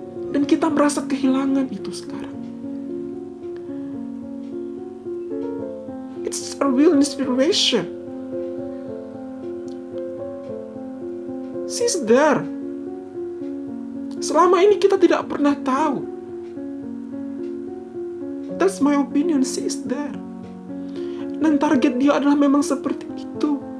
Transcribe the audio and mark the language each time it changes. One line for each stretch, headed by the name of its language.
Indonesian: Dan kita merasa kehilangan itu sekarang.
English: It's a real inspiration. She's there.
Indonesian: Selama ini kita tidak pernah tahu.
English: That's my opinion, she's there.
Indonesian: Dan target dia adalah memang seperti itu.